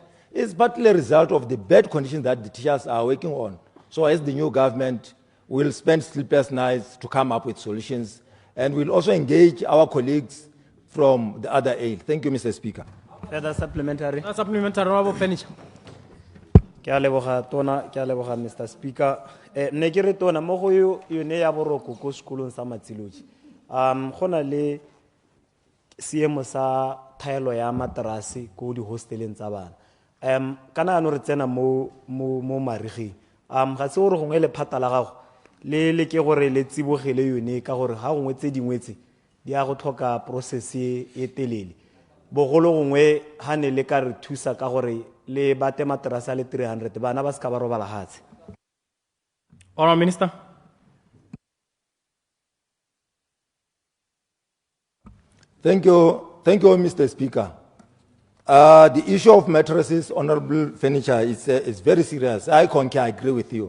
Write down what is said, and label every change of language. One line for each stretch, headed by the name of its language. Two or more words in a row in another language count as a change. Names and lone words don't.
English: Is partly a result of the bad conditions that the teachers are working on. So as the new government, we'll spend sleepless nights to come up with solutions, and we'll also engage our colleagues from the other aid. Thank you, Mr. Speaker. Further supplementary. Supplementary, Honorable Furniture.
Tswana: Ke a leboga tona, ke a leboga Mr.
English: Speaker.
Tswana: Ne ke re tona mo go yone ya boroko ko sekolong sa Matsiloji. Gona le seemo sa thaelo ya materase ko di hosteleng tsa bana. Kana no re tsena mo marigi. Ga se gore gongwe le phata la gago le ke gore le tsibogele yone ka gore ga gongwe tse dingwe tse di a go tlhoka process e telele. Bogolo gongwe ha ne le ka re thusa ka gore le bate materase le 300 bana ba ska ba robala hatse.
English: Honourable Minister. Thank you, Mr. Speaker. The issue of mattresses, Honourable Furniture, is very serious. I agree with you.